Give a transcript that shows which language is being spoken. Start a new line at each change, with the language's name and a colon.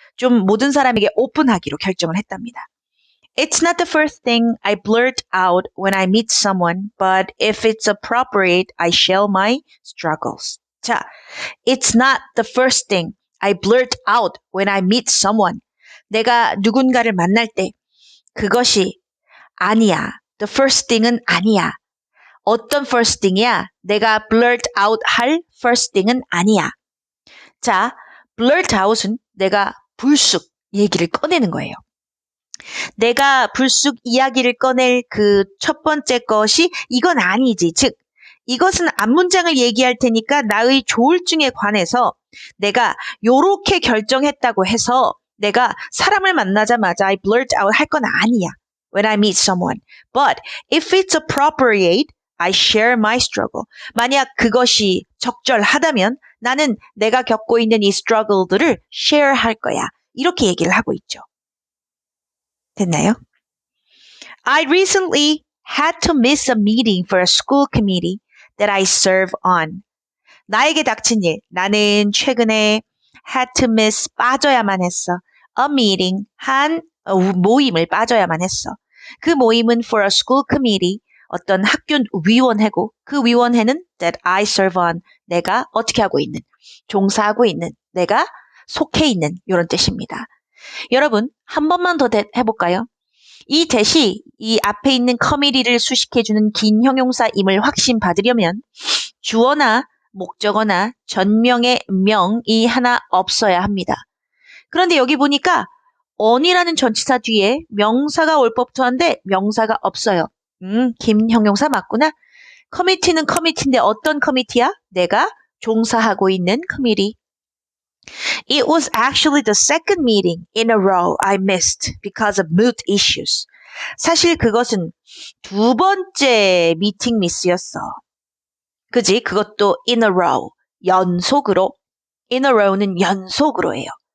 Korean: 좀 모든 사람에게 오픈하기로 결정을 했답니다.
English: It's not the first thing I blurt out when I meet someone, but if it's appropriate, I share my struggles. 자, it's not the first thing I blurt out when I meet someone.
Korean: 내가 누군가를 만날 때 그것이 아니야.
English: The first thing
Korean: 은 아니야. 어떤
English: first thing
Korean: 이야? 내가
English: blurt out
Korean: 할 first thing은 아니야. 자, blurt out은 내가 불쑥 얘기를 꺼내는 거예요. 내가 불쑥 이야기를 꺼낼 그 첫 번째 것이 이건 아니지. 즉, 이것은 앞문장을 얘기할 테니까 나의 조울증에 관해서 내가 요렇게 결정했다고 해서 내가 사람을 만나자마자
English: I blurt out
Korean: 할 건 아니야.
English: When I meet someone. But if it's appropriate, I share my struggle.
Korean: 만약 그것이 적절하다면 나는 내가 겪고 있는 이 struggle들을 share 할 거야. 이렇게 얘기를 하고 있죠. 됐나요?
English: I recently had to miss a meeting for a school committee that I serve on.
Korean: 나에게 닥친 일. 나는 최근에
English: had to miss
Korean: 빠져야만 했어.
English: A meeting
Korean: 한 모임을 빠져야만 했어. 그 모임은
English: for a school committee
Korean: 어떤 학교 위원회고 그 위원회는
English: that I serve on
Korean: 내가 어떻게 하고 있는 종사하고 있는 내가 속해 있는 이런 뜻입니다. 여러분 한 번만 더 해볼까요? 이 대시 이 앞에 있는 커미디를 수식해주는 긴 형용사임을 확신받으려면 주어나 목적어나 전명의 명이 하나 없어야 합니다. 그런데 여기 보니까 on이라는 전치사 뒤에 명사가 올 법도 한데 명사가 없어요. 긴 형용사 맞구나. 커미티는 커미티인데 어떤 커미티야? 내가 종사하고 있는 커미티.
English: It was actually the second meeting in a row I missed because of mood issues.
Korean: 사실 그것은 두 번째 미팅 미스였어. 그지? 그것도
English: in a row,
Korean: 연속으로. in a row는 연속으로예요.